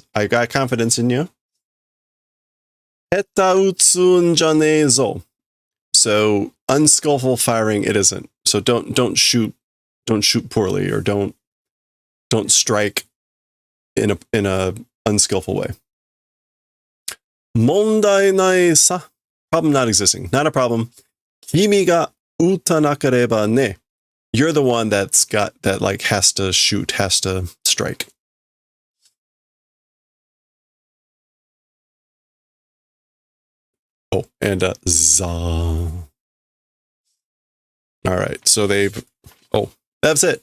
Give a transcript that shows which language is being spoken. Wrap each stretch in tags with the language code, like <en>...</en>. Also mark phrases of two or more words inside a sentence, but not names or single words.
<en>I got confidence in you.</en> <ja>下手 打つん じゃねえぞ.</ja> <en>So unskillful firing it isn't. So don't shoot poorly, or don't strike in a unskillful way.</en> <ja>問題 ない さ.</ja> <en>Problem not existing. Not a problem.</en> <ja>君 が 撃たなければ ね.</ja> <en>You're the one that's got that, like, has to shoot, has to strike. Oh, and za. All right, so that's it.</en>